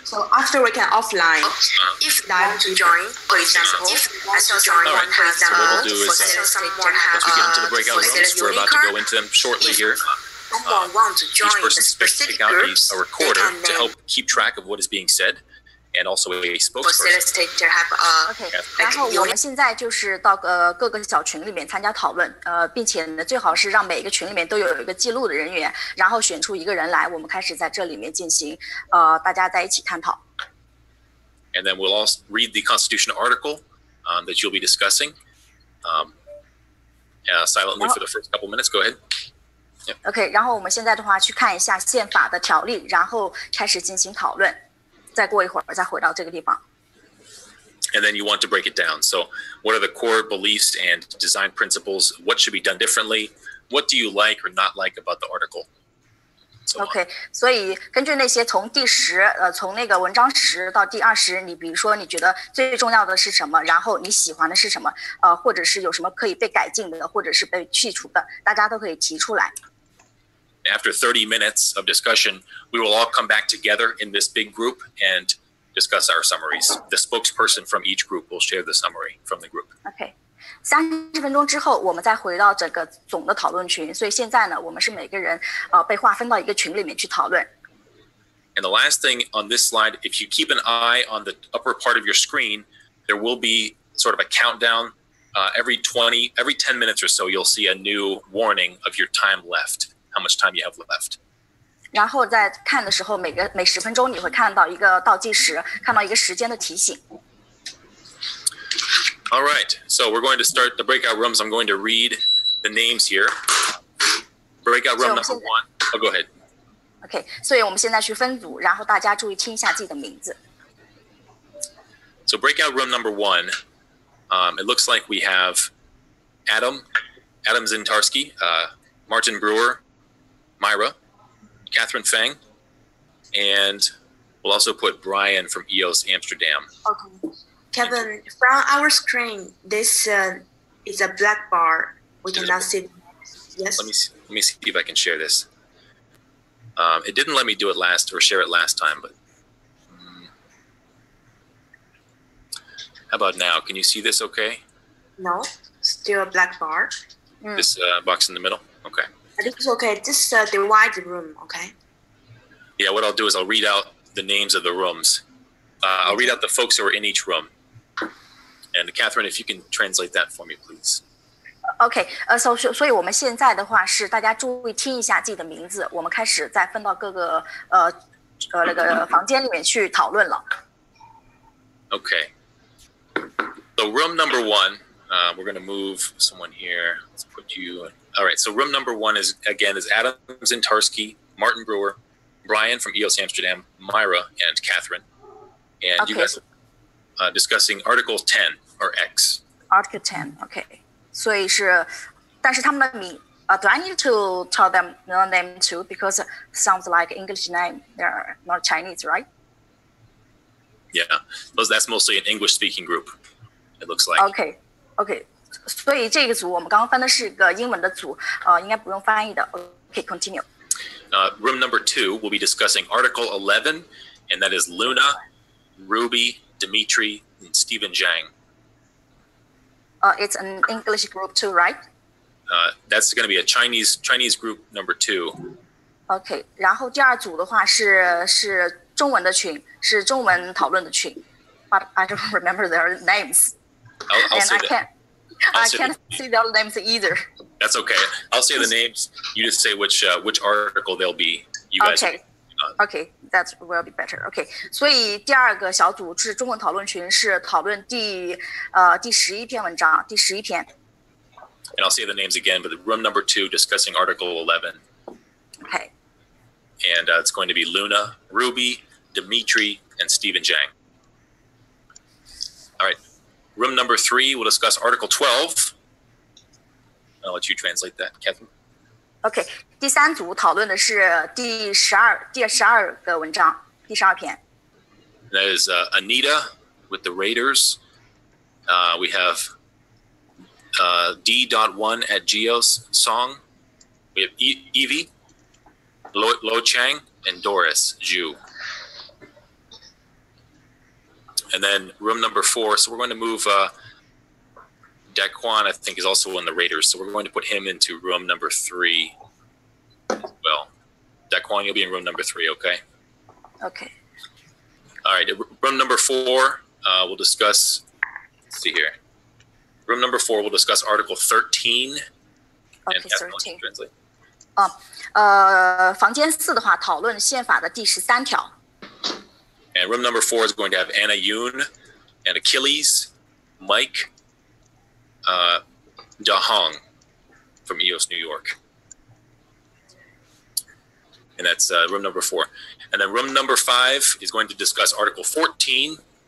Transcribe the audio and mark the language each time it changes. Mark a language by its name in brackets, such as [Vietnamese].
[English] So after we can offline, if they want to join, for example, if I saw someone have so what we'll do is once we get into the breakout rooms, we're about to go into them shortly here. Someone want to join each person the specific pick out groups, a recorder to help keep track of what is being said, and also a spokesperson. Facilitator have a [Chinese] OK， 然后我们现在就是到各个小群里面参加讨论，并且呢，最好是让每一个群里面都有一个记录的人员，然后选出一个人来，我们开始在这里面进行大家在一起探讨。 [English] And then we'll also read the Constitution article that you'll be discussing silently for the first couple minutes. Go ahead. [Chinese] OK， 然后我们现在的话去看一下宪法的条例，然后开始进行讨论。再过一会儿再回到这个地方。 [English] And then you want to break it down. So, what are the core beliefs and design principles? What should be done differently? What do you like or not like about the article? [Chinese] OK， 所以根据那些从从那个文章10到第20，你比如说你觉得最重要的是什么，然后你喜欢的是什么，或者是有什么可以被改进的，或者是被去除的，大家都可以提出来。 [English] After 30 minutes of discussion, we will all come back together in this big group and discuss our summaries. The spokesperson from each group will share the summary from the group. [Chinese] OK， 30分钟之后，我们再回到整个总的讨论群。所以现在呢，我们是每个人被划分到一个群里面去讨论。 [English] And the last thing on this slide, if you keep an eye on the upper part of your screen, there will be sort of a countdown. Every 10 minutes or so, you'll see a new warning of your time left. How much time you have left. [Chinese] 然后在看的时候，每10分钟你会看到一个倒计时，看到一个时间的提醒。 [English] All right, so we're going to start the breakout rooms. I'm going to read the names here. Breakout room number 1. Oh, go ahead. [Chinese] OK， 所以我们现在去分组，然后大家注意听一下自己的名字。 [English] So breakout room number 1, it looks like we have Adam Zintarski, Martin Brewer, Myra, Catherine Fang, and we'll also put Brian from EOS Amsterdam. Okay. Kevin, from our screen, this is a black bar. We cannot see. Yes. Let me see if I can share this. It didn't let me do it share it last time, but how about now? Can you see this okay? No, still a black bar. This box in the middle? Okay. It's okay. Just divide the room, okay? Yeah, what I'll do is I'll read out the names of the rooms. I'll read out the folks who are in each room. And Catherine, if you can translate that for me, please. [Chinese] OK， 所以我们现在的话是大家注意听一下自己的名字，我们开始再分到各个那个房间里面去讨论了。 [English] Okay. So room number 1, we're going to move someone here. Let's put you. All right. So room number 1 is Adam Zintarski, Martin Brewer, Brian from EOS Amsterdam, Myra, and Catherine. And okay. You guys are discussing Article 10 or X. Article 10, OK. [Chinese] 所以是，但是他们的名 [English] do I need to tell them the name too? Because it sounds like English name. They're not Chinese, right? Yeah, that's mostly an English-speaking group. It looks like. OK. [Chinese] 所以这个组我们刚刚分的是个英文的组，应该不用翻译的。 [English] OK, continue. Room number 2, we'll be discussing Article 11, and that is Luna, Ruby, Dimitri, and Stephen Zhang. It's an English group too, right? That's going to be a Chinese group number 2. [Chinese] OK， 然后第二组的话是中文的群，是中文讨论的群。 [English] But I don't remember their names. I'll say I can't see their names either. That's okay. I'll say the names. You just say which article they'll be. You guys. Okay, that will be better. [Chinese] Okay, 所以第二个小组是中文讨论群，是讨论第11篇文章，第11篇。 [English] And I'll say the names again, but room number 2 discussing Article 11. Okay. And it's going to be Luna, Ruby, Dimitri, and Stephen Zhang. All right. Room number 3 will discuss Article 12. I'll let you translate that, Catherine. [Chinese] OK， 第3组讨论的是第12个文章，第12篇。 [English] That is Anita with the Raiders. We have D.1 at Geo's song. We have Evie, Lo Chang, and Doris Zhu. And then room number 4. So we're going to move Daquan, I think, is also in the Raiders. So we're going to put him into room number 3 as well. Daquan, you'll be in room number 3, okay? Okay. All right. Room number 4, we'll discuss, let's see here. Room number 4, we'll discuss Article 13. Okay, and 13. Translate. [Chinese] 房间4的话，讨论宪法的第13条。 [English] And room number 4 is going to have Anna Yoon and Achilles, Mike, Da Hong from EOS New York. And that's room number 4. And then room number 5 is going to discuss Article 14.